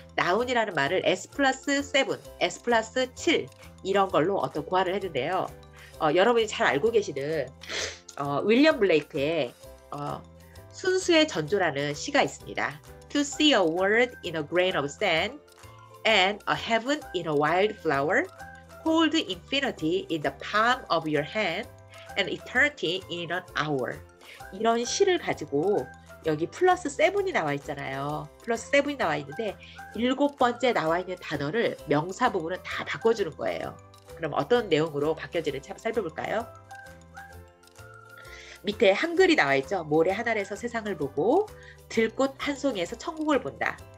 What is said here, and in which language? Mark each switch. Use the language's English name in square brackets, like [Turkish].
[Korean] 나운이라는 말을 S 플러스 7, S 플러스 7 이런 걸로 어떤 고안을 했는데요. 여러분이 잘 알고 계시는 윌리엄 블레이크의 순수의 전조라는 시가 있습니다. [English] To see a world in a grain of sand and a heaven in a wild flower, hold infinity in the palm of your hand and eternity in an hour. [Korean] 이런 시를 가지고 여기 플러스 7이 나와 있잖아요. 플러스 7이 나와 있는데 7번째 나와 있는 단어를 명사 부분은 다 바꿔주는 거예요. 그럼 어떤 내용으로 바뀌어지는지 한번 살펴볼까요? 밑에 한글이 나와 있죠. 모래 하늘에서 세상을 보고 들꽃 한 송이에서 천국을 본다.